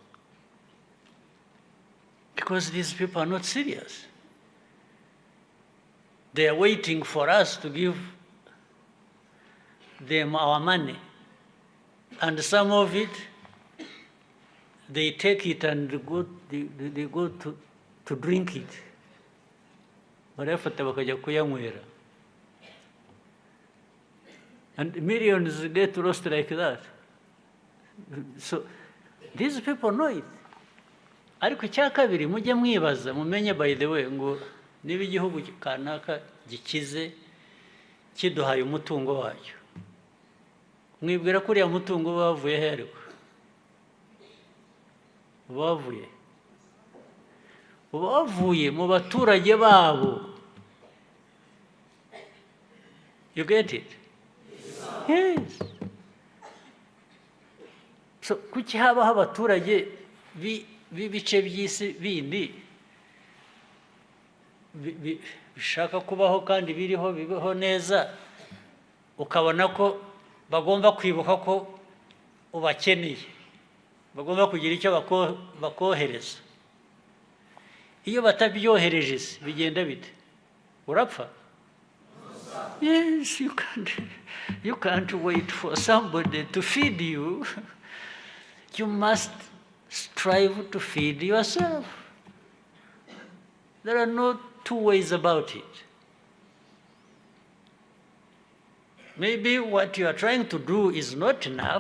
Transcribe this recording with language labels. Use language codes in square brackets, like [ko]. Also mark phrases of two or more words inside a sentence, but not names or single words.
[en] Because these people are not serious. They are waiting for us to give them our money. And some of it, they take it and they go to drink it. [rw] Barafata bakajya kuyanywera. [en] And millions get lost like that. So these people know it. [rw] Ariko icya kabiri mujye mwibaza, mumenye [en] by the way [rw] ngo niba igihugu kanaka gikize kiduhaye umutungo wacyo. Mwibwira ko uriya mutungo uba wavuye he ariko? Uba wavuye mu baturage babo. [en] You get it? Yes. [rw] So kuki habaho abaturage b'ibice by'isi bindi bishaka kubaho kandi biriho bibaho neza, ukabona ko bagomba kwibuka ko ubakeneye, bagomba kugira icyo bakohereza. Iyo batabyohereje bigenda bite? Urapfa? [en] Yes, you can't wait for somebody to feed you. You must strive to feed yourself. There are no two ways about it. Maybe what you are trying to do is not enough.